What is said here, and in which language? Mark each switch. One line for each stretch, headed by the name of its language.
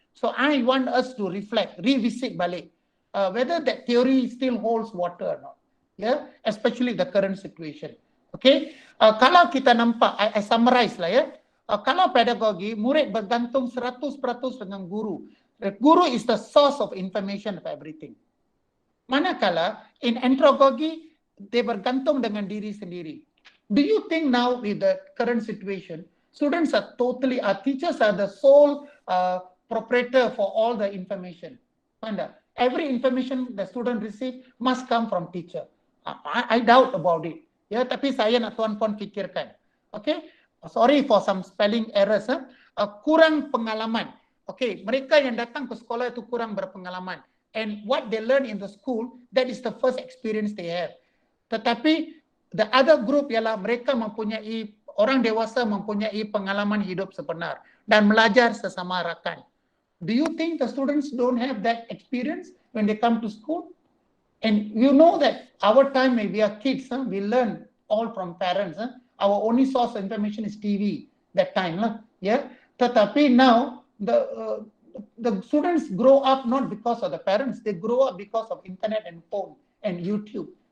English: So I want us to reflect, revisit
Malay: balik
English: whether that theory still holds water or not. especially the current situation. Okay,
Malay: kalau kita nampak,
English: I summarize lah ya.
Malay: Kalau pedagogi, murid bergantung 100% dengan guru.
English: The guru is the source of information of everything.
Malay: Manakala
English: in andragogy, they
Malay: bergantung dengan diri sendiri.
English: Do you think now with the current situation, students are teachers are the sole proprietor for all the information? Every information the student receive must come from teacher. I doubt about it.
Malay: Ya, tapi saya nak tuan-puan fikirkan. Okay,
English: sorry for some spelling errors.
Malay: Kurang pengalaman. Okay, mereka yang datang ke sekolah itu kurang berpengalaman.
English: And what they learn in the school, that is the first experience they have.
Malay: Tetapi
English: the other group
Malay: ialah mereka mempunyai, orang dewasa mempunyai pengalaman hidup sebenar dan belajar sesama rakan.
English: Do you think the students don't have that experience when they come to school? And you know that our time when we are kids, we learn all from parents. Our only source of information is TV that time. Yeah. Tetapi now, the students grow up not because of the parents, they grow up because of internet and phone and YouTube.